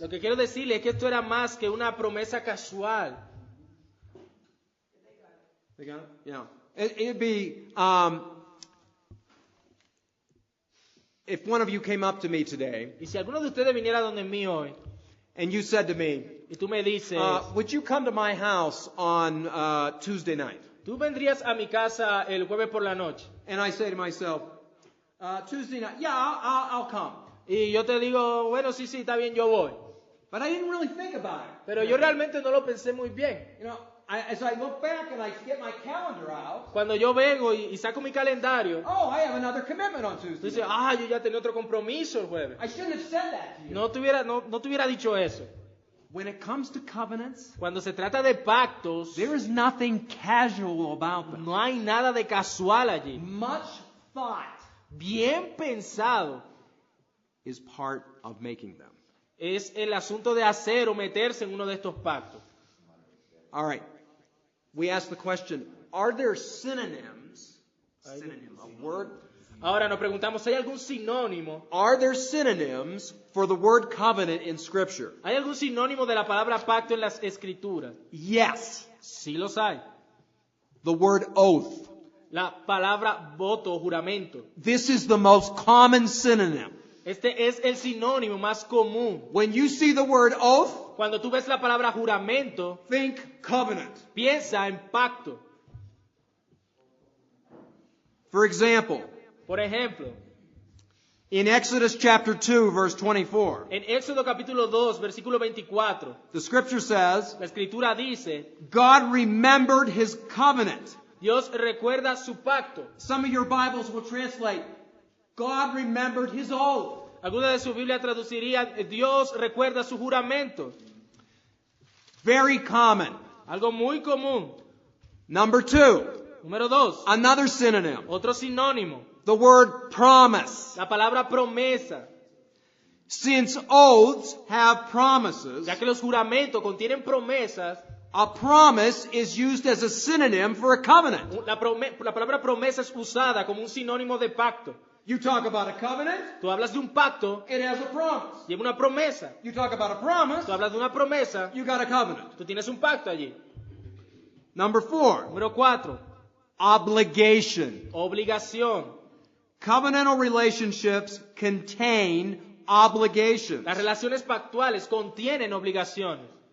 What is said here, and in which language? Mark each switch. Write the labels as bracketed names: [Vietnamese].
[Spanish] Lo que quiero decirle es que esto era más que una promesa casual. [English] They got it? Yeah. It'd be, if one of you came up to me today [Spanish] Y si alguno de ustedes viniera donde mí hoy [English] and you said to me, [Spanish] y tú me dices, [English] would you come to my house on Tuesday night? [Spanish] tú vendrías a mi casa el jueves por la noche. [English] And I say to myself, Tuesday night, yeah, I'll come. [Spanish] Y yo te digo, bueno, sí, está bien, yo voy. [English] But I didn't really think about it. [Spanish] Pero yo realmente no lo pensé muy bien. [English] You know, as I look back and I get my calendar out, [Spanish] Cuando yo vengo y saco mi calendario, [English] oh, I have another commitment on [Spanish] tú [English] Tuesday [Spanish] dices, [English] night. [Spanish] yo ya tenía otro compromiso el jueves. [English] I shouldn't have said that to you. [Spanish] No te hubiera dicho eso. [English] When it comes to covenants, [Spanish] Cuando se trata de pactos, [English] there is nothing casual about them. [Spanish] no hay nada de casual allí. [English] Much thought [Spanish] Bien pensado [English] is part of making them. [Spanish] es el asunto de hacer o meterse en uno de estos pactos. [English] All right. We ask the question, are there synonyms? Synonym, a word. [Spanish] Ahora nos preguntamos, ¿hay algún sinónimo? [English] Are there synonyms for the word covenant in Scripture? [Spanish] ¿Hay algún sinónimo de la palabra pacto en las escrituras? [English] Yes. [Spanish] Sí los hay. [English] The word oath. [Spanish] La palabra voto o juramento. [English] This is the most common synonym. [Spanish] Este es el sinónimo más común. [English] When you see the word oath, [Spanish] Cuando tú ves la palabra juramento, [English] think covenant. [Spanish] piensa en pacto. [English] For example, [Spanish] Por ejemplo, [English] in Exodus chapter 2, verse 24, [Spanish] en Éxodo capítulo 2, versículo 24, [English] the Scripture says, [Spanish] la escritura dice, [English] God remembered His covenant. [Spanish] Dios recuerda su pacto. [English] Some of your Bibles will translate, God remembered His oath. [Spanish] Alguna de su Biblia traduciría, Dios recuerda su juramento. [English] Very common. [Spanish] Algo muy común. [English] Number 2, [Spanish] Número 2, [English] another synonym, [Spanish] otro sinónimo, [English] the word promise. [Spanish] la palabra promesa. [English] Since oaths have promises, [Spanish] Ya que los juramentos contienen promesas, [English] a promise is used as a synonym for a covenant. [Spanish] la palabra promesa es usada como un sinónimo de pacto. [English] You talk about a covenant, [Spanish] Tú hablas de un pacto, [English] it has a promise. [Spanish] lleva una promesa. [English] You talk about a promise, [Spanish] Tú hablas de una promesa, [English] you got a covenant. [Spanish] tú tienes un pacto allí. [English] Number 4, [Spanish] Número 4, [English] obligation. [Spanish] obligación. [English] Covenantal relationships contain obligations. [Spanish] Las relaciones pactuales contienen obligaciones.